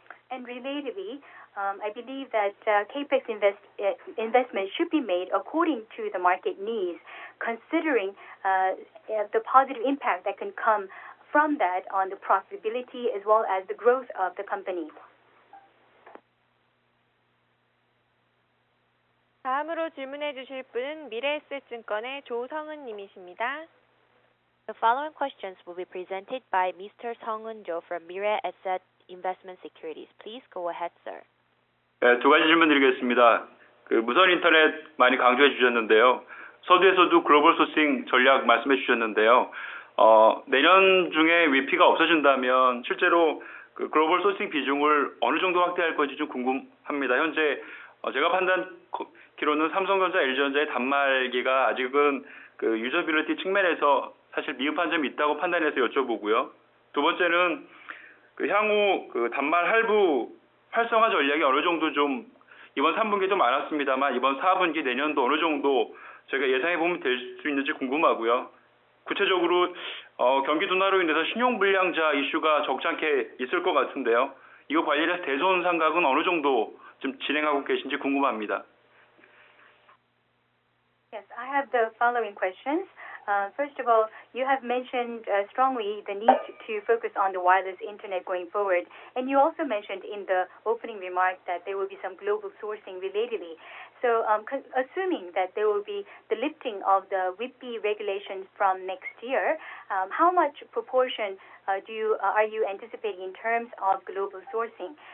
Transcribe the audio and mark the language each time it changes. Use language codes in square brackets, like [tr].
[en] And relatedly, I believe that capex investment should be made according to the market needs, considering the positive impact that can come from that on the profitability as well as the growth of the company. [ko] 다음으로 질문해 주실 분은 미래에셋증권의 조성은 님이십니다. [en] The following questions will be presented by Mr. Sung-eun Jo from Mirae Asset Investment Securities. Please go ahead, sir. [ko] 네, 두 가지 질문 드리겠습니다. 그 무선 인터넷 많이 강조해 주셨는데요. 서두에서도 글로벌 소싱 전략 말씀해 주셨는데요. 내년 중에 위피가 없어진다면 실제로 그 글로벌 소싱 비중을 어느 정도 확대할 건지 좀 궁금합니다. 현재 제가 판단키로는 삼성전자, LG전자의 단말기가 아직은 그 유저빌리티 측면에서 사실 미흡한 점이 있다고 판단해서 여쭤보고요. 두 번째는 그 향후 그 단말 할부 활성화 전략이 어느 정도 좀 이번 3분기도 많았습니다만 이번 4분기 내년도 어느 정도 저희가 예상해 보면 될 수 있는지 궁금하고요. 구체적으로 경기 둔화로 인해서 신용불량자 이슈가 적잖게 있을 것 같은데요. 이거 관련해서 대손 상각은 어느 정도 좀 진행하고 계신지 궁금합니다. [en] Yes, I have the following questions. First of all, you have mentioned strongly the need to focus on the wireless internet going forward. And you also mentioned in the opening remark that there will be some global sourcing relatedly. So assuming that there will be the lifting of the WIPI regulations from next year, how much proportion are you anticipating in terms of global sourcing?